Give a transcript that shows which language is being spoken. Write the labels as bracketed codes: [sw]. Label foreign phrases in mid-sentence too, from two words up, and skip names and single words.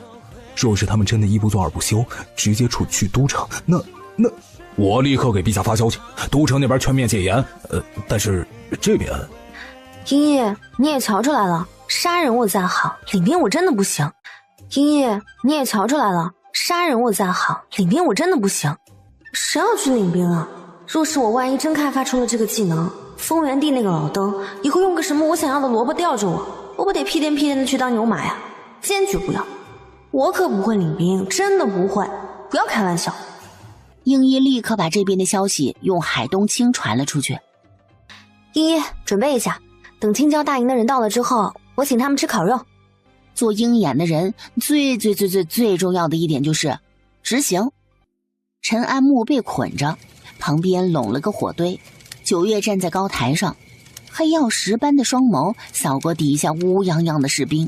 [zh] 若是他們真的一不做二不休，直接出去都城，那我立刻給陛下發消息，都城那邊全面戒嚴。但是這邊，英烨你也瞧出來了，殺人我再好，領兵我真的不行。英烨你也瞧出來了，殺人我再好，領兵我真的不行。誰要去領兵啊？若是我萬一真開發出了這個技能，豐原帝那個老登以後用個什麼我想要的蘿蔔吊着我不得屁顛屁顛的去當牛馬呀？堅決不要！我可不會領兵，真的不會，不要開玩笑。英一立刻把這邊的消息用海東青傳了出去。英一準備一下，等青椒大營的人到了之後，我請他們吃烤肉。做鷹眼的人最重要的一點就是執行。陳安木被捆着，旁邊攏了個火堆，九月站在高台上，黑曜石般的雙眸掃過底下烏泱泱的士兵。